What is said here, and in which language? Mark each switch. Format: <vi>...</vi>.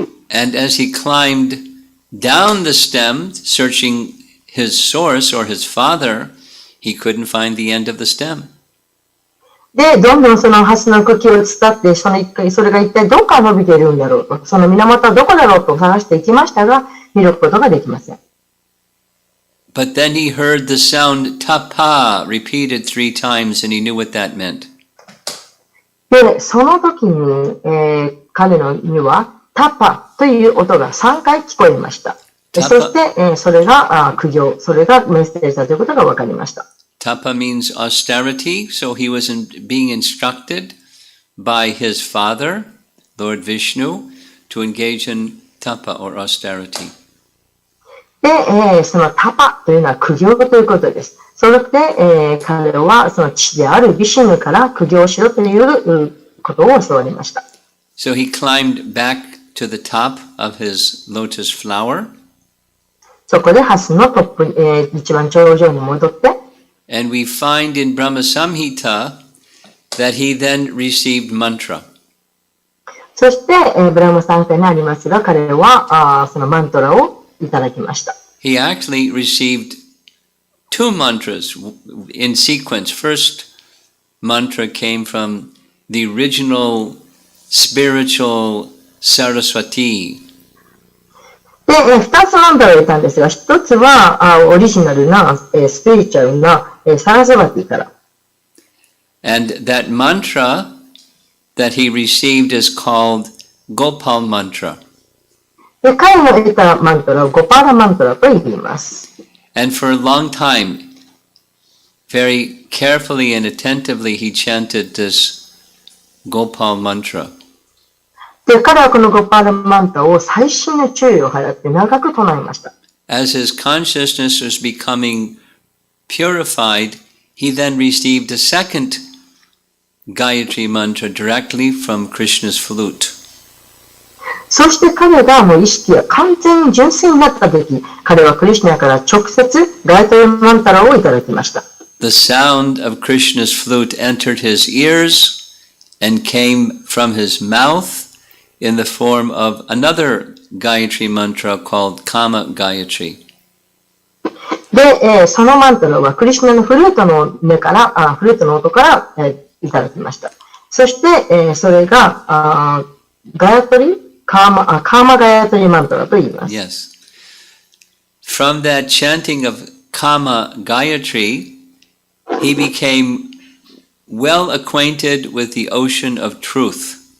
<en>And as he climbed down the stem, searching his source or his father, he couldn't find the end of the stem.</en> <ja>で、どんどんその蓮の茎を伝って、それが一体どこから伸びているんだろうと、その源はどこだろうと探していきましたが、見ることができません。</ja> <en>But then he heard the sound tapa repeated 3 times and he knew what that meant.</en> <ja>で、その時に、彼のにはタパという音が3回聞こえました。そして、それが苦行、それがメッセージだということが分かりました。</ja> <en>Tapa means austerity, so he was being instructed by his father, Lord Vishnu, to engage in tapa or austerity.</en> <ja>で、そのタパというのは苦行ということです。それで、彼はその父であるビシュヌから苦行しろということを教わりました。</ja> <en>So he climbed back to the top of his lotus flower.</en> <ja>そこでハスのトップ、一番頂上に戻って、</ja> <en>And we find in Brahma Samhita that he then received mantra.</en> <ja>そして、ブラムサンタにありますが、彼はそのマントラをいただきました。</ja> <en>He actually received two mantras in sequence. First mantra came from the original spiritual Saraswati.</en> <ja>で、二つマントラを入れたんですが、一つはオリジナルな、スピリチュアルな、サラスバティから。</ja> <en>And that mantra that he received is called Gopal mantra.</en> <ja>で、彼の得たマントラをゴパーラマントラと言います。</ja> <en>And for a long time, very carefully and attentively, he chanted this Gopal mantra.</en> <ja>で、彼はこのゴパーラマントラを細心の注意を払って長く唱えました。</ja> <en>As his consciousness was becoming purified, he then received a second Gayatri mantra directly from Krishna's flute.</en> <ja>そして彼がもう意識が完全に純粋になったとき、彼はクリシュナから直接ガイトリマンタラをいただきました。</ja> <en>The sound of Krishna's flute entered his ears and came from his mouth in the form of another Gayatri mantra called Kama Gayatri.</en> <ja>で、そのマントラはクリシュナのフルートの音から、いただきました。そして、それがガヤトリカーマガヤトリマントラと言います。</ja> <en>Yes. From that chanting of Kama Gayatri, he became well acquainted with the ocean of truth.</en>